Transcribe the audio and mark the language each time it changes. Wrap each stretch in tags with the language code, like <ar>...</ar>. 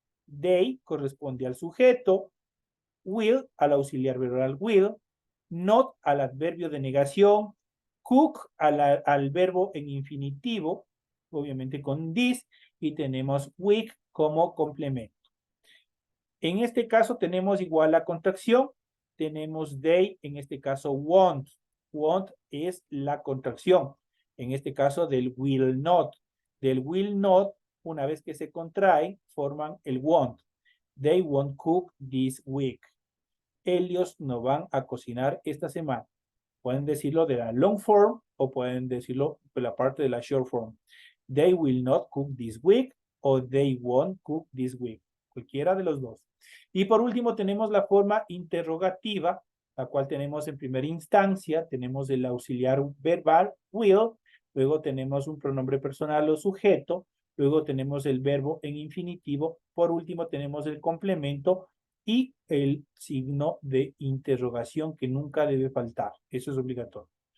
<es>They corresponde al sujeto, will al auxiliar verbal will, not al adverbio de negación, cook al verbo en infinitivo, obviamente con this, y tenemos week como complemento. En este caso tenemos igual la contracción, tenemos they, en este caso won't. Won't es la contracción, en este caso del will not. Del</es> <en>will not,</en> <es>una vez que se contrae, forman el won't.</es> <en>They won't cook this week.</en> <es>Ellos no van a cocinar esta semana. Pueden decirlo de la</es> <en>long form</en> <es>o pueden decirlo de la parte de la</es> <en>short form. They will not cook this week</en> <es>o</es> <en>they won't cook this week.</en> <es>Cualquiera de los dos. Y por último tenemos la forma interrogativa, la cual tenemos en primera instancia, tenemos el auxiliar verbal, will, luego tenemos un pronombre personal o sujeto, luego tenemos el verbo en infinitivo, por último tenemos el complemento y el signo de interrogación que nunca debe faltar. Eso es obligatorio.</es>